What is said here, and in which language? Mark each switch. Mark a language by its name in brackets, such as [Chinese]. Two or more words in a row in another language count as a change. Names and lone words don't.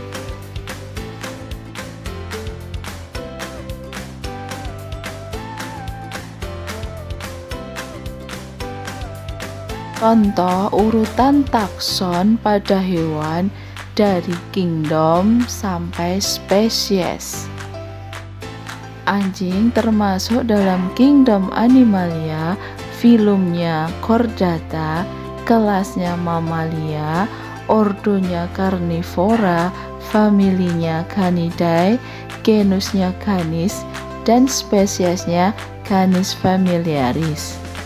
[Indonesian] Contoh urutan takson pada hewan dari kingdom sampai spesies. Anjing termasuk dalam kingdom Animalia, filumnya Chordata, kelasnya Mammalia, ordonya Carnivora, familinya Canidae, genusnya Canis, dan spesiesnya Canis familiaris.